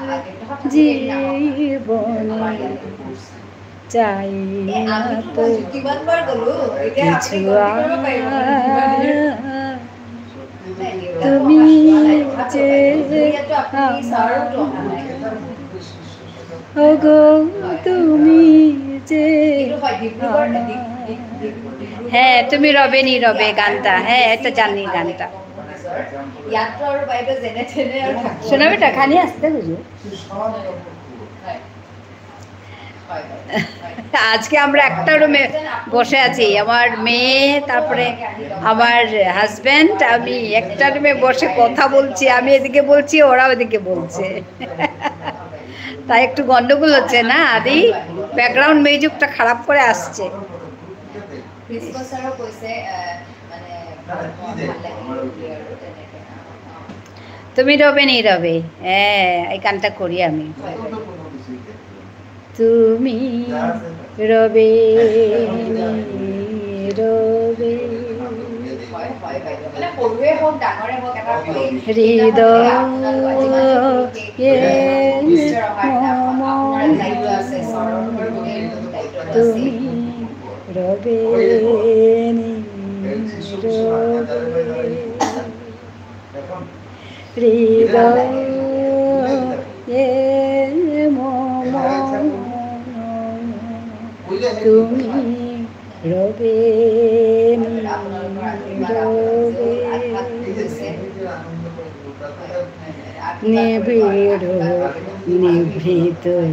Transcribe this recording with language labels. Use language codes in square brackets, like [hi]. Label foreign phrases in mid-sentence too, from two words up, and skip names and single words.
[bn] জীবনে চাই না তো কিছু তুমি যে ও গো তুমি যে। হ্যাঁ তুমি রবে নি রবে গানটা, হ্যাঁ এটা জানি গানটা। [as] ইয়াতটো আৰু বাইদেউ যেনে তেনে আৰু থাকিব। [bn] শোনা বেটা খানি আসতে বুঝো আজকে আমরা একটা রুমে বসে আছি, আমার মেয়ে, তারপরে আমার হাজব্যান্ড, আমি একটা রুমে বসে কথা বলছি। আমি এদিকে বলছি, ওরা ওদিকে বলছে। তাই একটু গন্ডগোল হচ্ছে না আদি, ব্যাকগ্রাউন্ড মিউজিকটা খারাপ করে আসছে। [as] ক্রিসমাছৰো কৈছে মানে ভাল লাগে আৰু তেনেকৈ। [bn] তুমি রবে নি রবে, হ্যাঁ এই গানটা করি আমি। তুমি রবে নি রবে [as] মানে সৰুৱে হওক ডাঙৰে হওক এটা [bn] হৃদয় তুমি রবে নি রবে হৃদয় তুমি রবে নিবিড় নিভৃত